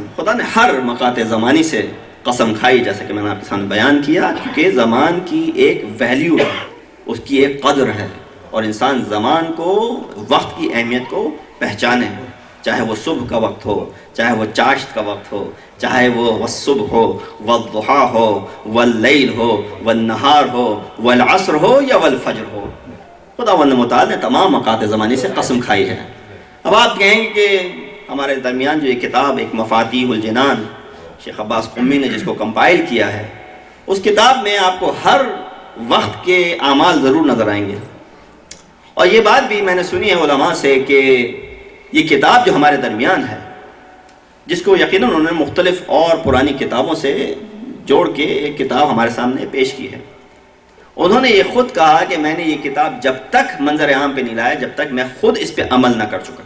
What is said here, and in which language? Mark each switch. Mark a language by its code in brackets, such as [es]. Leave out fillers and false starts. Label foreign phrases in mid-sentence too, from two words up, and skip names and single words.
[ur] خدا نے ہر مقاطع زمانی سے قسم کھائی، جیسا کہ میں نے آپ کے سامنے بیان کیا، کیونکہ زمان کی ایک ویلیو ہے، اس کی ایک قدر ہے، اور انسان زمان کو، وقت کی اہمیت کو پہچانے، چاہے وہ صبح کا وقت ہو، چاہے وہ چاشت کا وقت ہو، چاہے وہ والصبح ہو، والضحا ہو، واللیل ہو، والنہار ہو، والعصر ہو یا والفجر ہو. خداوند متعال نے تمام مقاطع زمانی سے قسم کھائی ہے. اب آپ کہیں گے کہ ہمارے درمیان جو ایک کتاب، ایک مفاتیح الجنان، شیخ عباس قمی نے جس کو کمپائل کیا ہے، اس کتاب میں آپ کو ہر وقت کے اعمال ضرور نظر آئیں گے. اور یہ بات بھی میں نے سنی ہے علماء سے کہ یہ کتاب جو ہمارے درمیان ہے، جس کو یقیناً انہوں نے مختلف اور پرانی کتابوں سے جوڑ کے ایک کتاب ہمارے سامنے پیش کی ہے، انہوں نے یہ خود کہا کہ میں نے یہ کتاب جب تک منظر عام پہ نہیں لایا جب تک میں خود اس پہ عمل نہ کر چکا.